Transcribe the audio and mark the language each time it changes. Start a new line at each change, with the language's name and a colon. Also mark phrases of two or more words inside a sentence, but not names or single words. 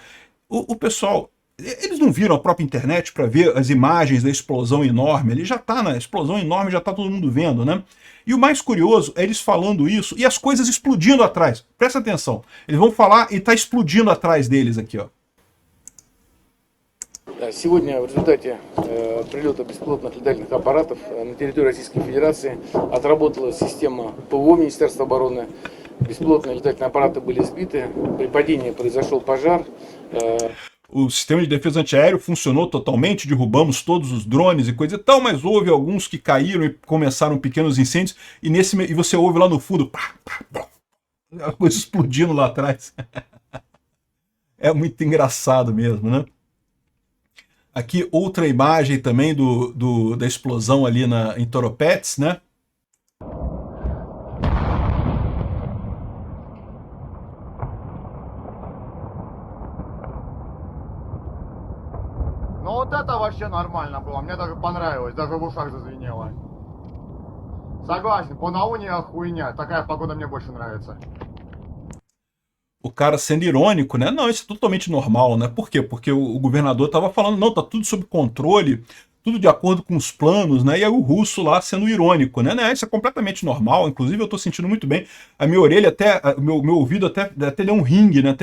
Portuguese: O pessoal, eles não viram a própria internet para ver as imagens da explosão enorme? Ele já está na explosão enorme, já está todo mundo vendo, né? E o mais curioso é eles falando isso e as coisas explodindo atrás. Presta atenção. Eles vão falar e está explodindo atrás deles aqui, ó.
Russian: Сегодня в результате прилета беспилотных летательных аппаратов на территории Российской Федерации отработала система ПВО Министерства обороны. Bespilotные летательные аппараты были сбиты. При падении произошел пожар.
Portuguese: O sistema de defesa antiaéreo funcionou totalmente, derrubamos todos os drones e coisa e tal, mas houve alguns que caíram e começaram pequenos incêndios, e você ouve lá no fundo, a coisa explodindo lá atrás. É muito engraçado mesmo, né? Aqui outra imagem também da explosão ali em Toropets, né?
Russian: Ну вот это вообще нормально было, мне даже понравилось, даже в ушах зазвенело. Согласен, по науне хуйня, такая погода мне больше нравится.
Portuguese: O cara sendo irônico, né? Não, isso é totalmente normal, né? Por quê? Porque o governador estava falando, não, tá tudo sob controle, tudo de acordo com os planos, né? E aí o russo lá sendo irônico, né? Isso é completamente normal, inclusive eu tô sentindo muito bem. A minha orelha meu ouvido até deu um ringue, né?